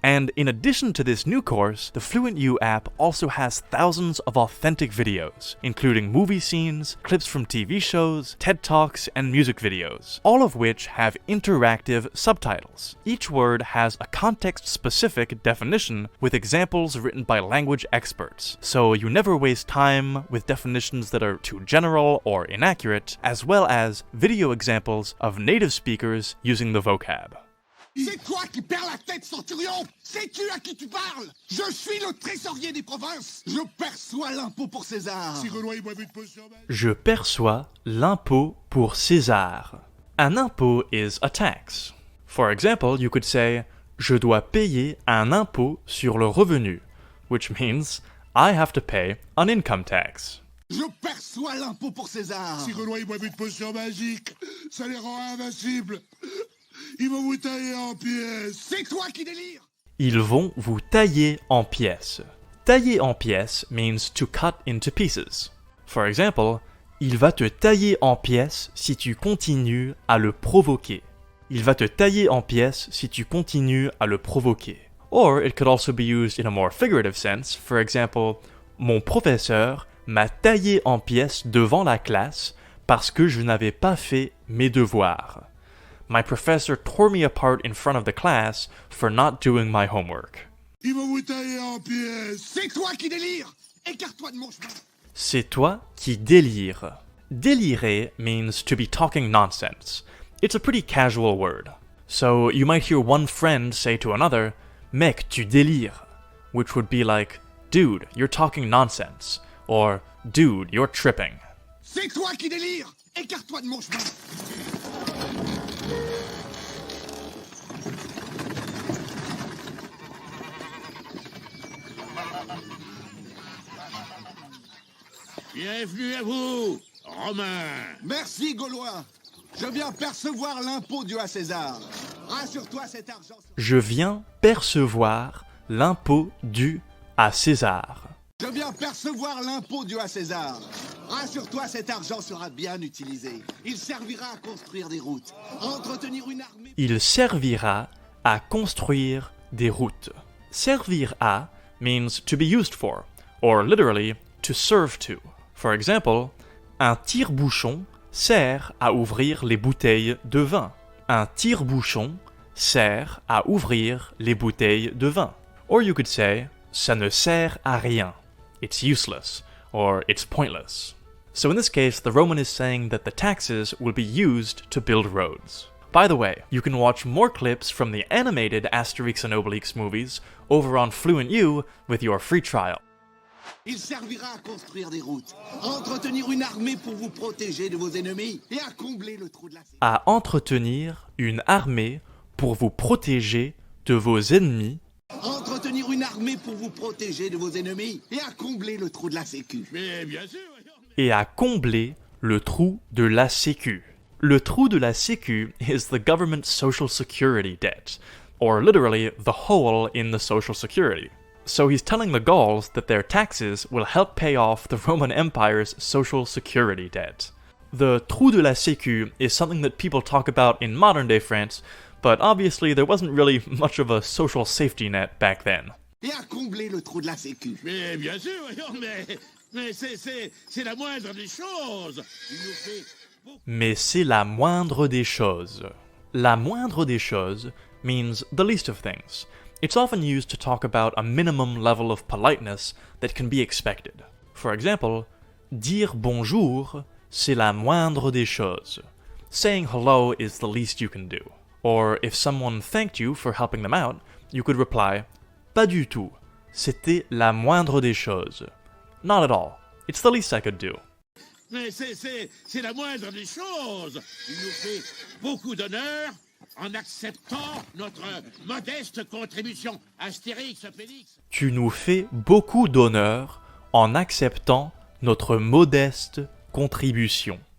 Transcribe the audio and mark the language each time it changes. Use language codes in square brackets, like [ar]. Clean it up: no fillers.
[en] And in addition to this new course, the FluentU app also has thousands of authentic videos, including movie scenes, clips from TV shows, TED Talks, and music videos, all of which have interactive subtitles. Each word has a context-specific definition with examples written by language experts, so you never waste time with definitions that are too general or inaccurate, as well as video examples of native speakers using the vocab. [fr] C'est toi qui perds la tête, centurion! Sais-tu à qui tu parles? Je suis le trésorier des provinces! Je perçois l'impôt pour César! Si Gaulois ils boivent une potion magique. Je perçois l'impôt pour César. [en] An impôt is a tax. For example, you could say, [fr] je dois payer un impôt sur le revenu, [en] which means I have to pay an income tax. [fr] Je perçois l'impôt pour César! Si Gaulois ils boivent une potion magique, ça les rend invincibles. Ils vont vous tailler en pièces. C'est toi qui délires! Ils vont vous tailler en pièces. Tailler en pièces [en] means to cut into pieces. For example, [fr] il va te tailler en pièces si tu continues à le provoquer. Il va te tailler en pièces si tu continues à le provoquer. [en] Or it could also be used in a more figurative sense. For example, [fr] mon professeur m'a taillé en pièces devant la classe parce que je n'avais pas fait mes devoirs. [en] My professor tore me apart in front of the class for not doing my homework. [fr] Ils vont vous tailler en pièces. C'est toi qui délires! Écarte-toi de mon chemin! C'est toi qui délires. [en] Délirer means to be talking nonsense. It's a pretty casual word. So you might hear one friend say to another, [fr] mec, tu délires, [en] which would be like, dude, you're talking nonsense, or dude, you're tripping. [fr] C'est toi qui délires! Écarte-toi de mon chemin! Bienvenue à vous, Romains. Merci, Gaulois! Je viens percevoir l'impôt dû à César. Rassure-toi, cet argent... Je viens percevoir l'impôt dû à César. Je viens percevoir l'impôt dû à César. Rassure-toi, cet argent sera bien utilisé. Il servira à construire des routes, à entretenir une armée... Il servira à construire des routes. [en] Servir à means to be used for, or literally, to serve to. For example, [fr] un tire-bouchon sert à ouvrir les bouteilles de vin. Un tire-bouchon sert à ouvrir les bouteilles de vin. [en] Or you could say, [fr] ça ne sert à rien. [en] It's useless, or it's pointless. So in this case, the Roman is saying that the taxes will be used to build roads. By the way, you can watch more clips from the animated Astérix and Obélix movies over on FluentU with your free trial. [fr] Il servira à construire des routes, à entretenir une armée pour vous protéger de vos ennemis et à combler le trou de la... À entretenir une armée pour vous protéger de vos ennemis. Entretenir une armée pour vous protéger de vos ennemis et à combler le trou de la sécu. Mais bien sûr. Et à combler le trou de la sécu. [en] Le trou de la sécu is the government's social security debt, or literally the hole in the social security. So he's telling the Gauls that their taxes will help pay off the Roman Empire's social security debt. The trou de la sécu is something that people talk about in modern-day France, but obviously there wasn't really much of a social safety net back then. [fr] Et à combler le trou de la sécu. Mais bien sûr, mais c'est la moindre des choses. Il nous fait... Mais c'est la moindre des choses. [en] La moindre des choses means the least of things. It's often used to talk about a minimum level of politeness that can be expected. For example, [fr] dire bonjour c'est la moindre des choses. [en] Saying hello is the least you can do. Or if someone thanked you for helping them out, you could reply, [fr] pas du tout. C'était la moindre des choses. [en] Not at all. It's the least I could do. [fr] Mais c'est la moindre des choses. Il nous fait beaucoup d'honneur en acceptant notre modeste contribution. Astérix Obélix. Tu nous fais beaucoup d'honneur en acceptant notre modeste contribution.